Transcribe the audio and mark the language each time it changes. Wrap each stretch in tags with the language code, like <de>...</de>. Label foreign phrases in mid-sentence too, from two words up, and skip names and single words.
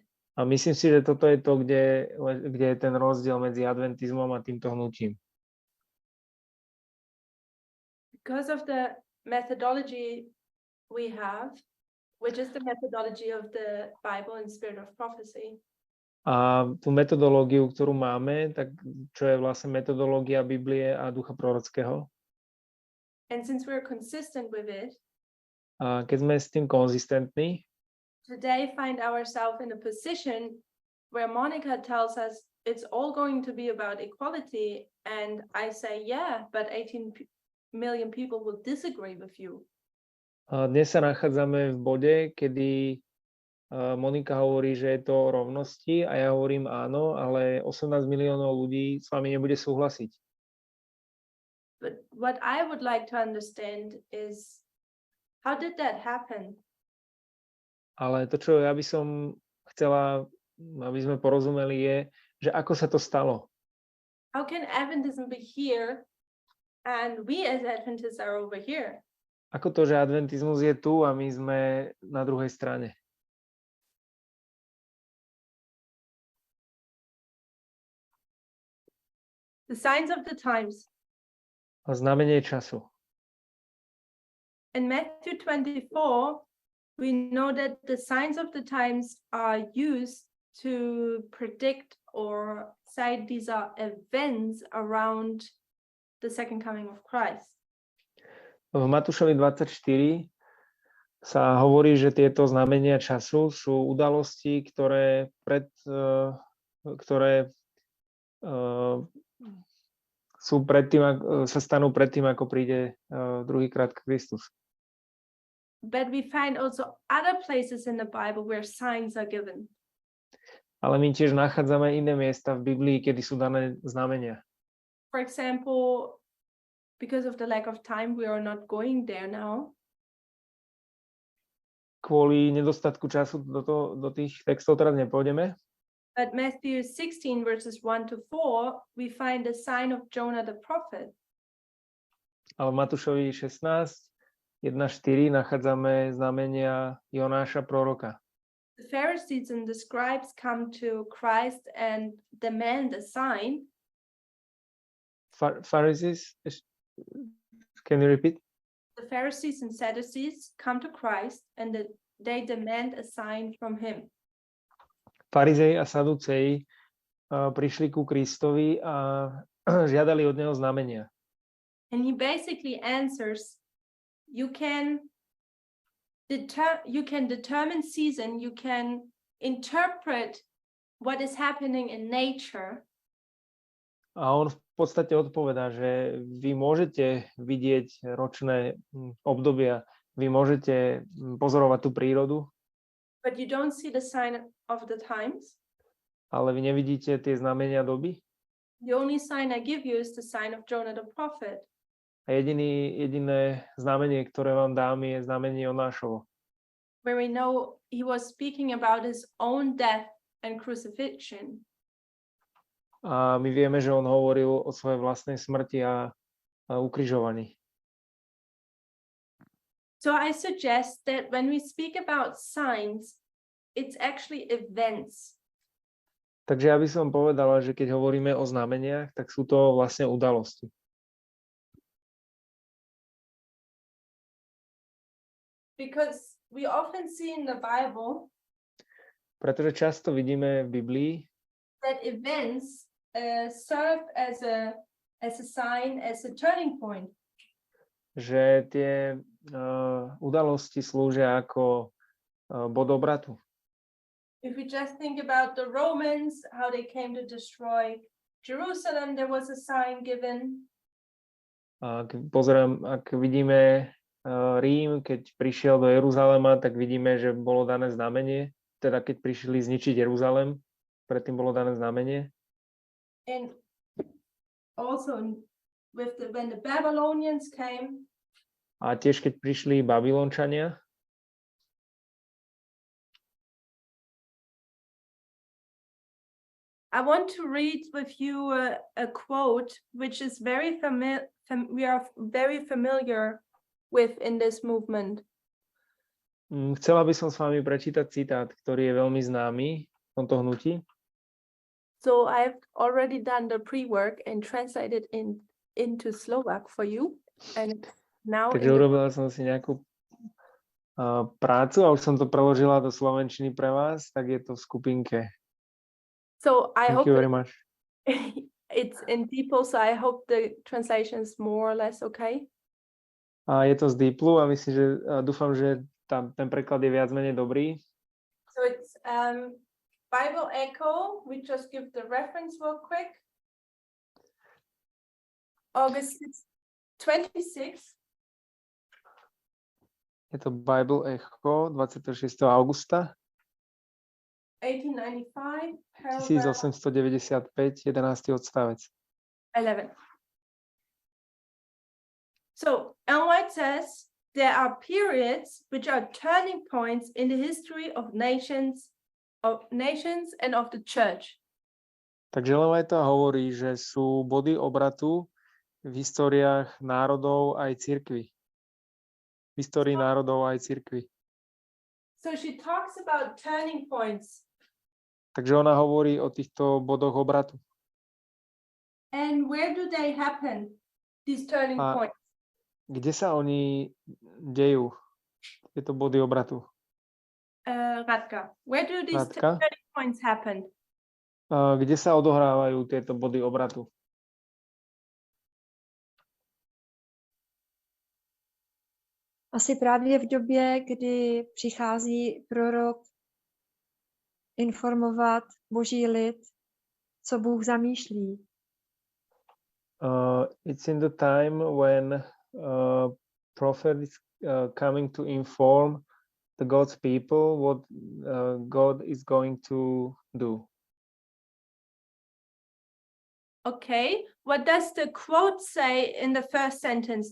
<sk>A myslím si, že toto je to, kde je ten rozdiel medzi adventizmom a týmto hnutím.</sk> <en>Because of the methodology we have, which is the methodology of the Bible and Spirit of Prophecy,</en> <sk>A tú metodológiu, ktorú máme, tak čo je vlastne metodológia Biblie a ducha prorockého.</sk> <en>and since we're consistent with it,</en> <sk>A keď sme s tým konzistentní,</sk> <en>today find ourselves in a position where Monica tells us it's all going to be about equality, and I say, yeah, but 18 million people will disagree with you.</en> <sk>a dnes sa nachádzame v bode, kedy Monika hovorí, že je to o rovnosti a ja hovorím áno, ale 18 miliónov ľudí s vami nebude súhlasiť.</sk> <en>But what I would like to understand is, how did that happen?</en> <sk>Ale to, čo ja by som chcela, aby sme porozumeli, je, že ako sa to stalo.</sk> <en>How can Adventism be here and we as Adventists are over here?</en> <sk>Ako to, že adventizmus je tu a my sme na druhej strane.</sk> <en>The signs of the times.</en> <sk>A znamenie času.</sk> <en>In Matthew 24, we know that the signs of the times are used to predict or say these are events around the second coming of Christ.</en> <sk>V Matúšovi 24 sa hovorí, že tieto znamenia času sú udalosti, ktoré sú predtým, sa stanú predtým, ako príde druhýkrát Kristus.</sk> <en>But we find also other places in the Bible where signs are given.</en> <sk>Ale my tiež nachádzame iné miesta v Biblii, kedy sú dané znamenia.</sk> <en>For example, because of the lack of time, we are not going there now.</en> <sk>Kvôli nedostatku času do tých textov teraz nepôjdeme.</sk> <en>But Matthew 16 verses 1 to 4, we find the sign of Jonah the prophet.</en> <sk>Ale v Matúšovi 16, 1.4 nachádzame znamenia Jonáša proroka.</sk> <en>The Pharisees and the scribes come to Christ and demand a sign. Pharisees, can you repeat? The Pharisees and Sadducees come to Christ and they demand a sign from him.</en> <sk>Farizei a Saduceji prišli ku Kristovi a žiadali od neho znamenia.</sk> <en>And he basically answers, you can determine season, you can interpret what is happening in nature.</en> <sk>A on v podstate odpovedá, že vy môžete vidieť ročné obdobia, vy môžete pozorovať tú prírodu,</sk> <en>But you don't see the sign of the times.</en> <sk>ale vy nevidíte tie znamenia doby.</sk> <en>The only sign I give you is the sign of Jonah the prophet.</en> <sk>A jediné znamenie, ktoré vám dám, je znamenie Jonášovo.</sk> <en>Where we know he was speaking about his own death and crucifixion.</en> <sk>A my vieme, že on hovoril o svojej vlastnej smrti a ukrižovaní.</sk> <en>So I suggest that when we speak about signs, it's actually events.</en> <sk>Takže ja by som povedala, že keď hovoríme o znameniach, tak sú to vlastne udalosti.</sk> <en>Because we often see in the Bible</en> <sk>Pretože často vidíme v Biblii,</sk> <en>that events serve as a sign, as a turning point.</en> <sk>že tie udalosti slúžia ako bod obratu.</sk> <en>If we just think about the Romans, how they came to destroy Jerusalem, there was a sign given.</en> <sk>Ak vidíme Rím, keď prišiel do Jeruzalema, tak vidíme, že bolo dané znamenie. Teda keď prišli zničiť Jeruzalem, predtým bolo dané znamenie.</sk> <en>And also when the Babylonians came,</en> <sk>A tiež keď prišli Babylončania,</sk> <en>I want to read with you a quote which is very we are very familiar with in this movement.</en> <sk>Chcela by som s vami prečítať citát, ktorý je veľmi známy v tomto hnutí.</sk> <en>So I've already done the pre-work and translated into Slovak for you. And now</en> <sk>Takže urobila som si nejakú prácu a už som to preložila do slovenčiny pre vás, tak je to v skupinke.</sk> <en>So I Thank hope you very much. it's in people, so I hope the translation is more or less okay.</en> <sk>A je to z Deeplu a myslím, že dúfam, že tam ten preklad je viac menej dobrý.</sk> <en>So it's Bible Echo. We just give the reference real quick. August 26.</en> <sk>Je to Bible Echo 26. augusta</sk> <en>1895, paragraph</en> <sk>1895, 11. odstavec.</sk> <en>11. So Ellen White says there are periods which are turning points in the history of nations and of the church.</en> <sk>Takže Ellen White hovorí, že sú body obratu v históriách národov aj cirkvi. V histórii národov aj cirkvi.</sk> <en>So she talks about turning points.</en> <sk>Takže ona hovorí o týchto bodoch obratu.</sk> <en>And where do they happen, these turning</en> <sk>A</sk> <en>points?</en> <sk>kde sa oni dejú, tieto body obratu?</sk> <en>Radka, where do these Radka? turning points happen?</en> <sk>Kde sa odohrávajú tieto body obratu?</sk> <cs>Asi právě v době, kdy přichází prorok informovat boží lid, co Bůh zamýšlí.</cs> <en>It's in the time when prophet is coming to inform the God's people what God is going to do. Okay, what does the quote say in the first sentence?</en>